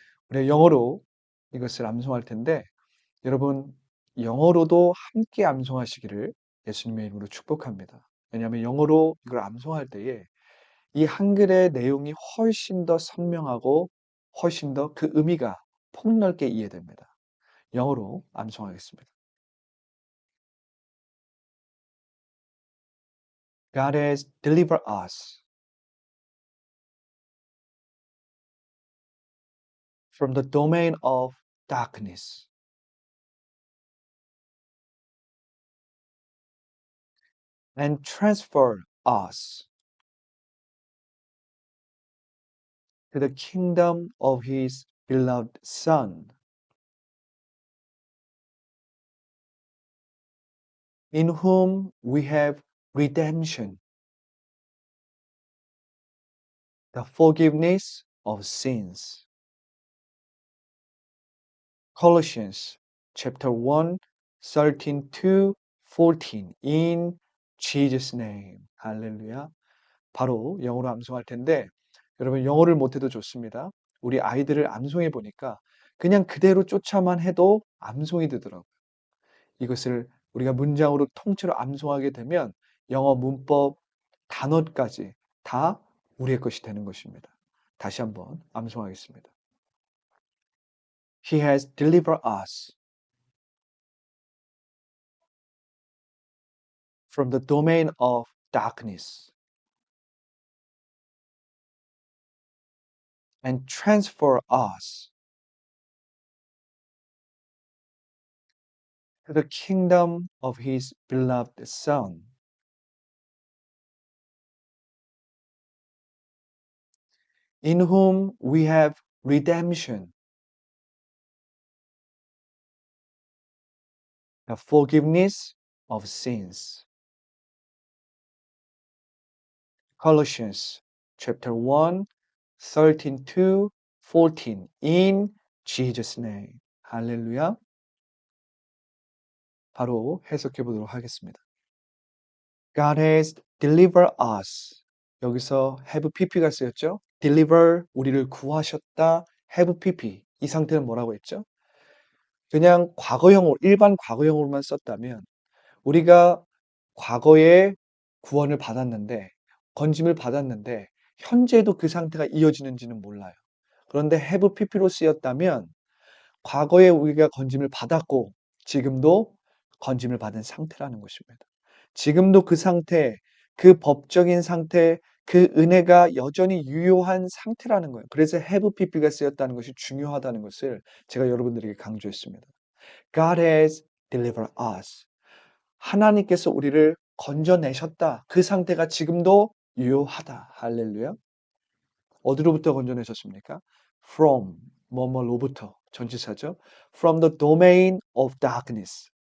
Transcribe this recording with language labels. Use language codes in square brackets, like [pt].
[ko] 우리가 영어로 이것을 암송할 텐데 여러분 영어로도 함께 암송하시기를 예수님의 이름으로 축복합니다. 왜냐하면 영어로 이걸 암송할 때에 이 한글의 내용이 훨씬 더 선명하고 훨씬 더 그 의미가 폭넓게 이해됩니다. 영어로 암송하겠습니다. [en] God has delivered us from the domain of darkness and transferred us to the kingdom of his beloved Son, in whom we have redemption, the forgiveness of sins. Colossians chapter 1, 13 to 14 in Jesus' name. [ko] 할렐루야. 바로 영어로 암송할 텐데 여러분 영어를 못해도 좋습니다. 우리 아이들을 암송해 보니까 그냥 그대로 쫓아만 해도 암송이 되더라고요. 이것을 우리가 문장으로 통째로 암송하게 되면 영어 문법, 단어까지 다 우리의 것이 되는 것입니다. 다시 한번 암송하겠습니다. [en] He has delivered us from the domain of darkness and transferred us to the kingdom of his beloved Son, in whom we have redemption, the forgiveness of sins. Colossians chapter 1, 13 to 14 in Jesus' name. [ko] 할렐루야. 바로 해석해 보도록 하겠습니다. [en] God has delivered us. [ko] 여기서 have pp가 쓰였죠? deliver 우리를 구하셨다. have pp 이 상태는 뭐라고 했죠? 그냥 과거형으로 일반 과거형으로만 썼다면 우리가 과거에 구원을 받았는데 건짐을 받았는데 현재도 그 상태가 이어지는지는 몰라요. 그런데 have pp로 쓰였다면 과거에 우리가 건짐을 받았고 지금도 건짐을 받은 상태라는 것입니다. 지금도 그 상태, 그 법적인 상태, 그 은혜가 여전히 유효한 상태라는 거예요. 그래서 have pp가 쓰였다는 것이 중요하다는 것을 제가 여러분들에게 강조했습니다. [en] God has delivered us. [ko] 하나님께서 우리를 건져내셨다. 그 상태가 지금도 유효하다. 할렐루야. 어디로부터 건져내셨습니까? From 뭐뭐로부터 전치사죠. [en] From the domain of darkness.